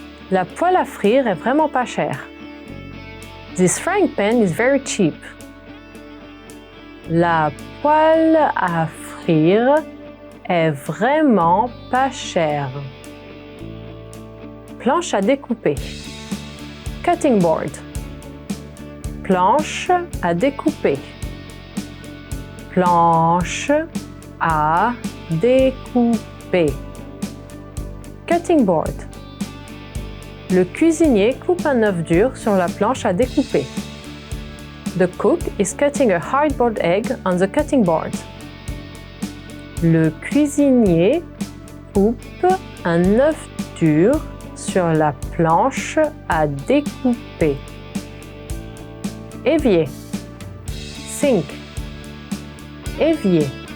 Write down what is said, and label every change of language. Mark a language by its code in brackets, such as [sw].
[fr] La poêle à frire est vraiment pas chère. [en] This frying pan is very cheap. [fr] La poêle à frire est vraiment pas chère. Planche à découper. [en] Cutting board. [fr] Planche à découper. Planche à découper. [en] Cutting board. [fr] Le cuisinier coupe un œuf dur sur la planche à découper. [en] The cook is cutting a hard-boiled egg on the cutting board. [fr] Le cuisinier coupe un œuf dur sur la planche à découper. Évier. [en] Sink. [fr] Évier.